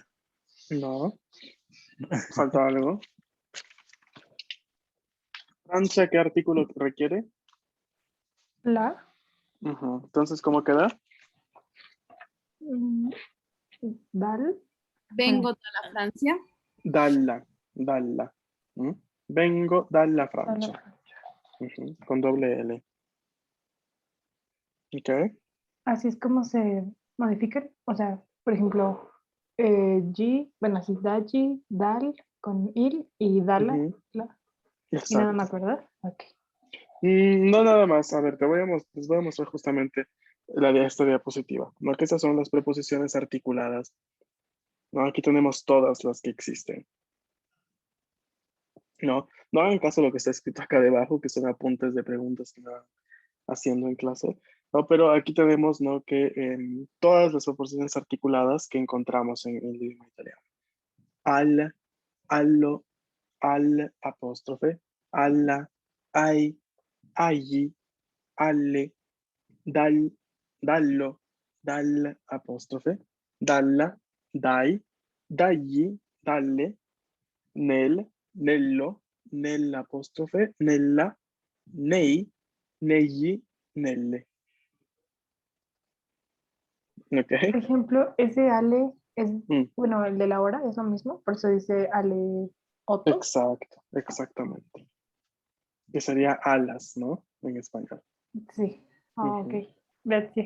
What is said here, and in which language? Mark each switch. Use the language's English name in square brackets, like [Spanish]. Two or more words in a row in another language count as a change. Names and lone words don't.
[Spanish] No, falta algo. Francia, ¿qué artículo requiere? La. Entonces, ¿cómo queda? Dal. Vengo de la Francia. [Italian] Dalla. Vengo dalla Francia. [Spanish] Con doble L. Ok. Así es como se modifican. O sea, por ejemplo, G, bueno, así dagli, dal, con il y dala. Y nada más, ¿verdad? Ok. No nada más. A ver, les voy a mostrar justamente esta diapositiva. ¿No? Que estas son las preposiciones articuladas. ¿No? Aquí tenemos todas las que existen. No hagan caso a lo que está escrito acá debajo, que son apuntes de preguntas que van haciendo en clase. No, pero aquí tenemos, ¿no? Que todas las preposiciones articuladas que encontramos en el idioma italiano. [Italian] Al, allo, al apóstrofe, alla, ai, agli, alle, dal, dallo, dal apóstrofe, dalla, dai, dagli, dalle, nel, nello, nell'apostrofe, nella, nei, negli, nelle. [Spanish] Ok. Por ejemplo, ese ale es, bueno, el de la hora es lo mismo, por eso dice [Italian] ale otto. [Spanish] Exacto, exactamente. Que sería alas, ¿no? En español. Sí. Ok. Gracias.